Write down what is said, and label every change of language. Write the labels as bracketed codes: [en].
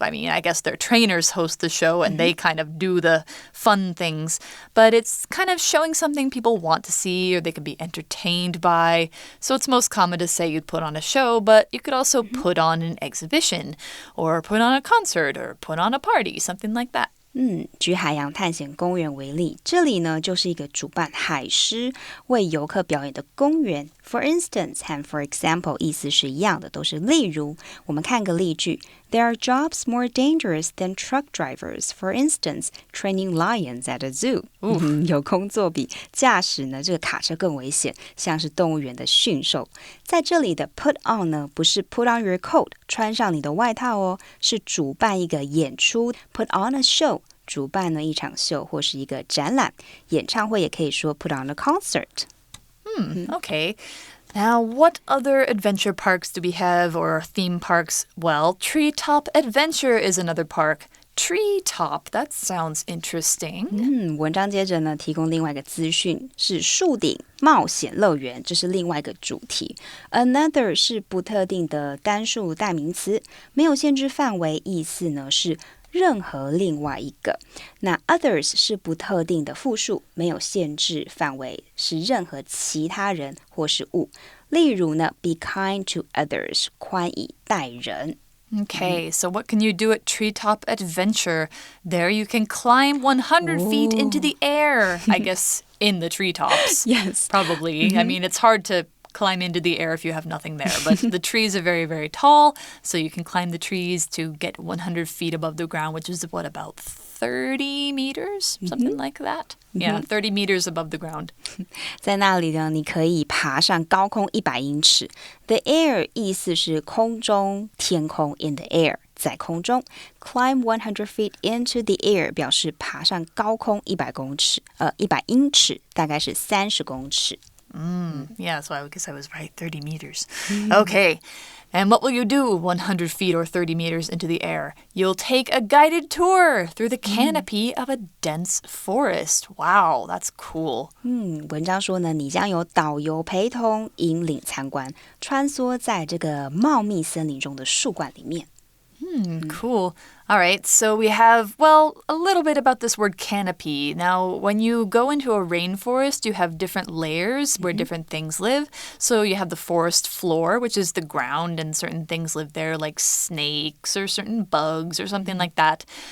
[en] I mean, I guess their trainers host the show and they kind of do the fun things. But it's kind of showing something people want to see or they can be entertained by. So it's most common to say you'd put on a show, but you could also put on an exhibition or put on a concert or put on a party, something like that. [zh] 举海洋探险公园为例，这里呢就是一个主办海狮为游客表演的公园。 For instance 和 for example 意思是一样的，都是例如。我们看个例句 [en] There are jobs more dangerous than truck drivers. For instance, training lions at a zoo. [zh] 有工作比驾驶呢这个卡车更危险，像是动物园的驯兽。在这里的 put on 呢，不是 [en] put on your coat [zh] 穿上你的外套哦，是主办一个演出 [en] put on a show。 [zh] 主办呢一场秀或是一个展览，演唱会也可以说 [en] put on a concert. Okay. Now, what other adventure parks do we have or theme parks? Well, Treetop Adventure is another park. Treetop, that sounds interesting. [zh] 文章接着呢提供另外一个资讯，是树顶冒险乐园，这是另外一个主题。 Another 是不特定的单数代名词，没有限制范围，意思呢是任何另外一个。那 others 是不特定的复数，没有限制范围，是任何其他人或是物。例如呢 [en] be kind to others [zh] 宽以待人。 [en] Okay, so what can you do at Treetop Adventure? There you can climb 100 feet into the air. I guess in the treetops. Yes. Probably. I mean, it's hard to climb into the air if you have nothing there. But the trees are very, very tall, so you can climb the trees to get 100 feet above the ground, which is what, about 30 meters? Something like that? Yeah, 30 meters above the ground. [zh] 在那里呢，你可以爬上高空100英尺。 The air 意思是空中、天空 in the air。在空中 [en] climb 100 feet into the air [zh] 表示爬上高空100英尺，大概是30公尺。 [en] Yeah, so I guess I was right, 30 meters. Okay, and what will you do 100 feet or 30 meters into the air? You'll take a guided tour through the canopy of a dense forest. Wow, that's cool. [zh] 文章说呢，你将有导游陪同引领参观，穿梭在这个茂密森林中的树冠里面。 [en] Cool. All right, so we have, well, a little bit about this word canopy. Now, when you go into a rainforest, you have different layers where different things live. So you have the forest floor, which is the ground, and certain things live there, like snakes or certain bugs or something like that.